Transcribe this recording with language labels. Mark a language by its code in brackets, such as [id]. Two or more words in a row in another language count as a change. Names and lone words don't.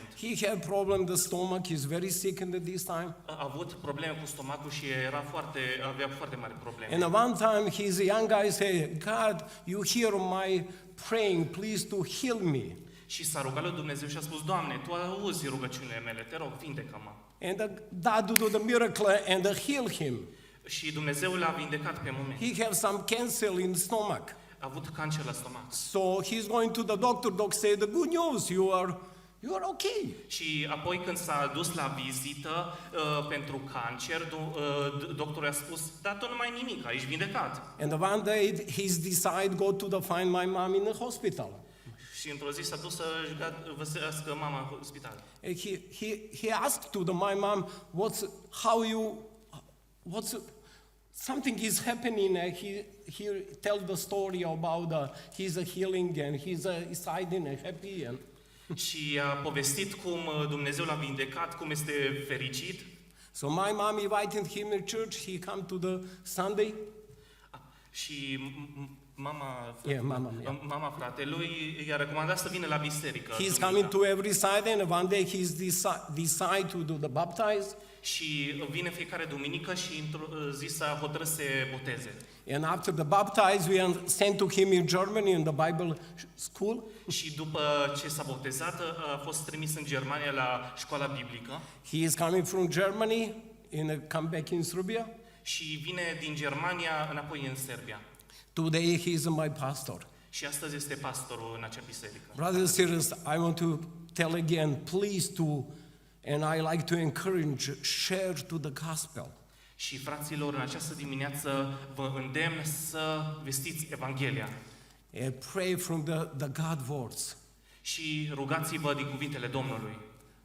[en] He had problem the stomach. He's very sick at this time. [ro] A avut probleme cu stomacul și avea foarte mari probleme. [en] And at one time, his young guy said, God, you hear my praying, please to heal me. [ro] Și s-a rugat lui Dumnezeu și a spus, Doamne, Tu auzi rugăciunile mele, te rog, vindecă-mă. [en] And God did the miracle and healed him. [ro] Și Dumnezeu l-a vindecat pe moment. [en] He had some cancer in the stomach. [ro] A avut cancer la stomac. [en] So he's going to the doctor. Doc said, the good news, you are okay. [ro] Și apoi când s-a dus la vizită pentru cancer, doctorul a spus, dar tu nu mai ai nimic, ești vindecat. [en] And one day he's decided go to find my mom in the hospital. [ro] Și într-o zi s-a dus să găsească mama în spital. [en] And he asked to my mom, something is happening. He tell the story about his healing and he's excited and happy. And [ro] Și a povestit cum Dumnezeu l-a vindecat, cum este fericit. [en] so my mom invited him in church. He come to the Sunday. [ro] Și mama fratelui i-a recomandat să vină la biserică. [en] He's coming to every Sunday, and one day he's decide to do the baptize. [ro] Și vine fiecare duminică și într-o zi s-a hotărât să se boteze. [en] And after the baptize, we sent to him in Germany in the Bible school. [ro] Și după ce s-a botezat, a fost trimis în Germania la școala biblică. [en] He is coming from Germany and come back in Serbia. [ro] Și vine din Germania înapoi în Serbia. [en] Today he is my pastor. [ro] Și astăzi este pastorul în acea biserică. [en] Brothers and sisters, I want to tell again, please and I like to encourage, share to the gospel. [ro] Și fraților, în această dimineață vă îndemn să vestiți Evanghelia. [en] And pray from the God words. [ro] Și rugați-vă din cuvintele Domnului.